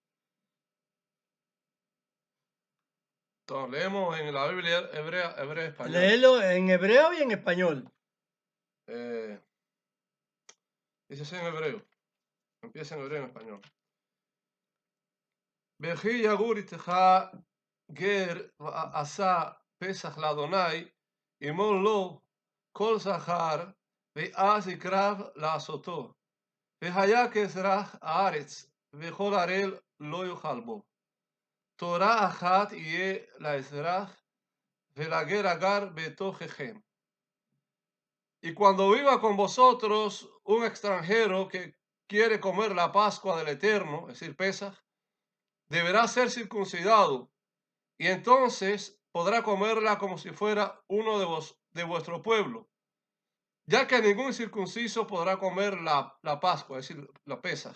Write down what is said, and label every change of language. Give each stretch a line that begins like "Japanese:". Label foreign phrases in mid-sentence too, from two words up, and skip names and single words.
Spanish: Entonces, leemos en la Biblia hebrea español. Léelo en hebreo y en español. Dice así en hebreo. Empieza en hebreo y en español.
Hebrew: וכי יגור אתך גר ועשה פסח ליהוה המול לו כל זכר ואז יקרב לעשתו והיה כאזרח הארץ וכל ערל לא יאכל בו תורה אחת יהיה לאזרח ולגר הגר בתוככם.
Spanish: Y cuando viva con vosotros un extranjero que quiere comer la Pascua del Eterno, es decir, Pesaj, deberá ser circuncidado, y entonces podrá comerla como si fuera uno de vuestro pueblo, ya que ningún circunciso podrá comer la Pascua, es decir, la Pesaj.